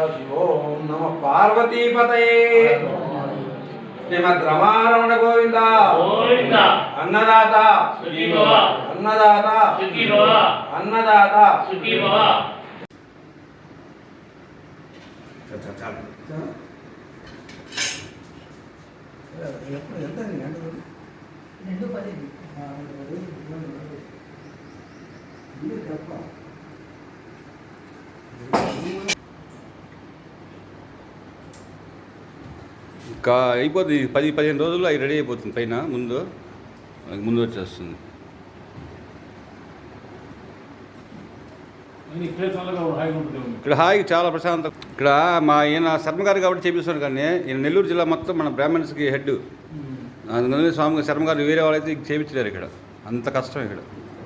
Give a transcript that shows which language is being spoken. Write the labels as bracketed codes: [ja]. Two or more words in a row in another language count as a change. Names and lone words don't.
[sa] शिवो नमः पार्वतीपतये श्रीमद् रमारमण गोविंदा गोविंदा अन्नदाता सुखी भव अन्नदाता सुखी भव अन्नदाता सुखी भव चल [te] ఎంత నీ గంటలు 2:10 ఇది చెప్ప ఇంకా అయిపోతుంది 10-15 రోజుల్లో అవి రెడీ అయిపోతుంది పైన ముందు వచ్చేస్తుంది ఇక్కడ హాయిగా చాలా ప్రశాంతం ఇక్కడ మా ఈయన శర్మ గారు కాబట్టి చేపిస్తున్నాడు కానీ ఈయన నెల్లూరు జిల్లా మొత్తం మన బ్రాహ్మణ్స్కి హెడ్ అందుకని స్వామి శర్మ గారు వేరే వాళ్ళైతే చేపించలేరు ఇక్కడ అంత కష్టం ఇక్కడ